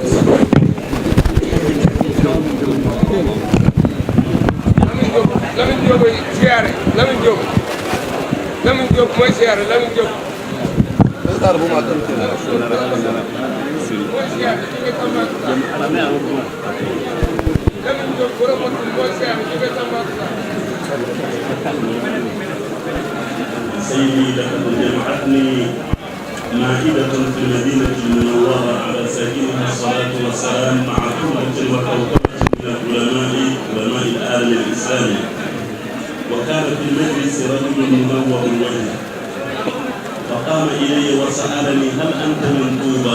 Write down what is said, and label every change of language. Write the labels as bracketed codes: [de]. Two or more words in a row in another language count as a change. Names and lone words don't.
[wo] Lamine Diop ay siyaare Lamine Diop mooy siyaare Lamine Diop mooy siyaare ci nga Tambacounda Lamine Diop borom motul mooy siyaare ci nga Tambacounda [ar] سيدي لقد جمعتني مائدة في المدينة المنورة على ساكنها الصلاة والسلام مع كلة وكوكبة من علماء العالم الإسلامي وكان في المجلس رجل منور الوجه فقام إلي وسألني هل أنت من طوبى؟